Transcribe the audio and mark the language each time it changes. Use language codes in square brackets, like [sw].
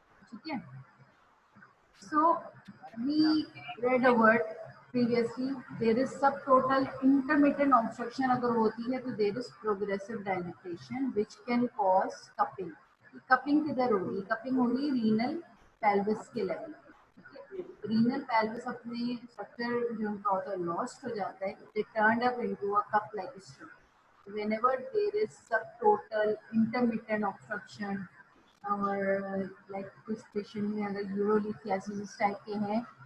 [hi] ठीक है. [en] So we read a word previously, there is subtotal intermittent obstruction [hi] अगर होती है तो [en] there is progressive dilatation which can cause cupping. [hi] Cupping किधर हो रही है? [en] cupping [hi] हो रही है [en] renal pelvis [hi] के लेवल. [en] renal pelvis [hi] अपने स्ट्रक्चर जो उनका होता है [en] lost [hi] हो जाता है, [en] They turn up into a cup like structure. whenever there is subtotal intermittent obstruction [hi] और लाइक कुछ पेशेंट में अगर यूरोलिथियासिस टाइप के हैं